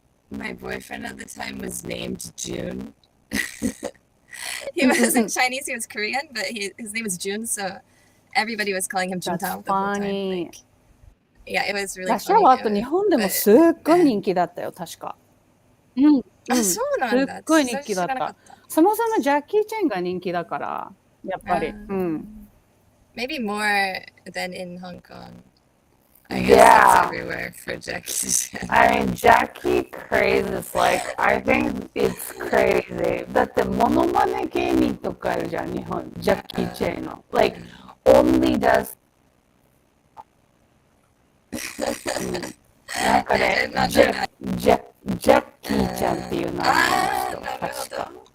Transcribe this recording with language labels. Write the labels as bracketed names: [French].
[English] My boyfriend at the time was named June. He wasn't Chinese, he was Korean, but his name was June, so everybody was calling him Juntao the whole time. Like, yeah, it was really funny. [Japanese] ラッシャーはあと日本でもすっごい人気だったよ、確か。そうなんだ。すっごい人気だった。そもそもジャッキー・チェンが人気だから、やっぱり。 [English] Maybe more than in Hong Kong. I guess that's everywhere for Jackie Chan. I mean, Jackie craze is like, I think it's crazy. [Japanese] だってモノマネ芸人とかあるじゃん、日本。ジャッキー・チェンの。 [English] Like, only does [Japanese] なんかね、ジャッキーちゃんっていう名前の人、確か。